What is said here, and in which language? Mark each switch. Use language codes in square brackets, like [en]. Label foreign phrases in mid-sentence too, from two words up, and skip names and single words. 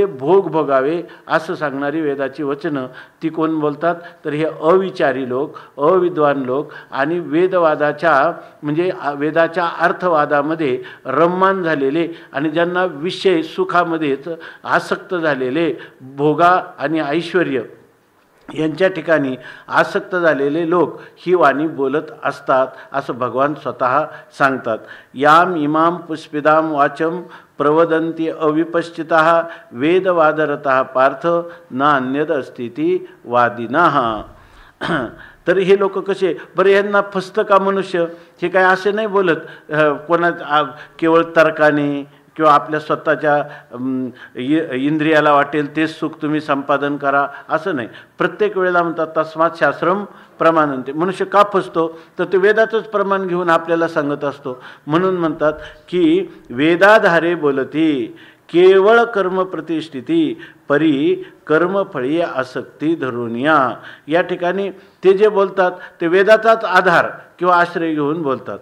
[mr] भोग भोगावे असं सांगणारी वेदाची वचनं ती कोण बोलतात तर हे अविचारी लोक, अविद्वान लोक आणि म्हणजे वेदाच्या अर्थवादामध्ये रममान झालेले आणि ज्यांना विषय सुखामध्येच आसक्त झालेले, भोगा आणि ऐश्वर्य यांच्या ठिकाणी आसक्त झालेले लोक ही वाणी बोलत असतात असं भगवान स्वतः सांगतात. [sa] याम इमाम पुष्पिदाम वाचम प्रवदंती अविपश्चितः वेदवादरतः पार्थ न अन्यद अस्तिती वादिनः. [mr] तर हे लोक कसे बरं, यांना फसतं का मनुष्य, हे काय असे नाही बोलत कोणा केवळ तर्काने किंवा आपल्या स्वतःच्या इंद्रियाला वाटेल तेच सुख तुम्ही संपादन करा असं नाही. प्रत्येक वेळेला म्हणतात [sa] तस्मात् शास्त्रम प्रमाणन्ते. [mr] मनुष्य का फसतो तर ते वेदाचंच प्रमाण घेऊन आपल्याला सांगत असतो. म्हणून म्हणतात की वेदाधारे बोलती केवळ कर्म प्रतिष्ठिती परी कर्मफळी आसक्ती धरुनिया. या ठिकाणी ते जे बोलतात ते वेदाचाच आधार किंवा आश्रय घेऊन बोलतात.